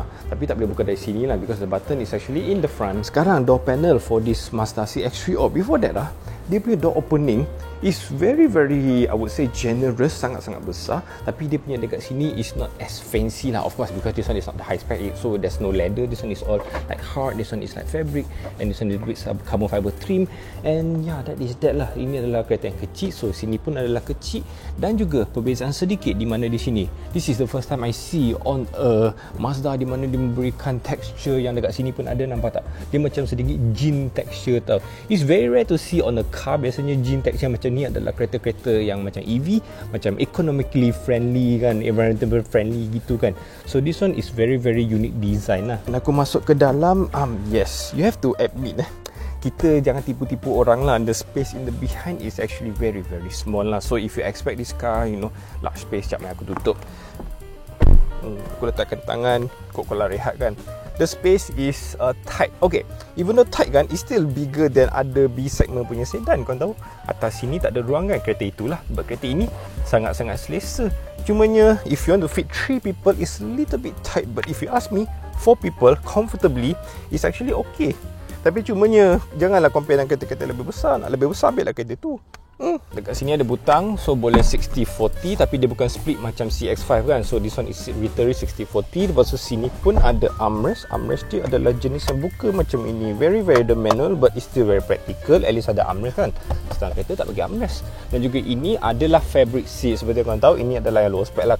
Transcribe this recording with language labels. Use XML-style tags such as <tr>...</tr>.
<ms>Tapi tak boleh buka dari sini lah,</ms> <en>because the button is actually in the front.</en> <ms>Sekarang</ms> <en>door panel for this Mazda CX-3, before that lah,</en> <ms>dia punya</ms> <en>door opening is very I would say generous,</en> <ms>sangat-sangat besar. Tapi dia punya dekat sini</ms> <en>is not as fancy lah, of course, because this one is not the high spec, so there's no leather. This one is all like hard, this one is like fabric, and this one is with carbon fiber trim. And yeah, that is that lah.</en> <ms>Ini adalah kereta yang kecil, so sini pun adalah kecil. Dan juga perbezaan sedikit di mana di sini,</ms> <en>this is the first time I see on a Mazda</en> <ms>di mana dia memberikan texture yang dekat sini pun ada, nampak tak? Dia macam sedikit jean texture tau.</ms> <en>It's very rare to see on a car.</en> <ms>Biasanya jean texture macam ni adalah kereta-kereta yang macam EV, macam economically friendly kan, environmental friendly gitu kan.</ms> <en>So this one is very unique design lah.</en> <ms>Dan aku masuk ke dalam,</ms> <en>yes, you have to admit</en> <ms>kita jangan tipu-tipu orang lah.</ms> <en>The space in the behind is actually very small lah. So if you expect this car, you know, large space,</en> <ms>sekejap aku tutup. Aku letakkan tangan, kau lah rehat kan.</ms> <en>The space is tight. Okay, even though tight kan, it's still bigger than other B segment punya sedan.</en> <ms>Kau tahu, atas sini tak ada ruang kan, kereta itulah. Sebab kereta ini sangat-sangat selesa. Cumanya,</ms> <en>if you want to fit 3 people, it's a little bit tight. But if you ask me, 4 people comfortably, it's actually okay.</en> <ms>Tapi cumanya, janganlah compare dengan kereta-kereta lebih besar. Nak lebih besar, ambillah kereta tu. Dekat sini ada butang, so boleh 60-40, tapi dia bukan split macam CX-5 kan.</ms> <en>So this one is literally 60-40.</en> <ms>Lepas tu sini pun ada armrest. Armrest dia adalah jenis yang buka macam ini.</ms> <en>Very the manual, but it's still very practical.</en> <ms>At least ada armrest kan. Setengah kereta tak bagi armrest. Dan juga ini adalah fabric seat. Seperti korang tahu, ini adalah yang low spec lah.</ms>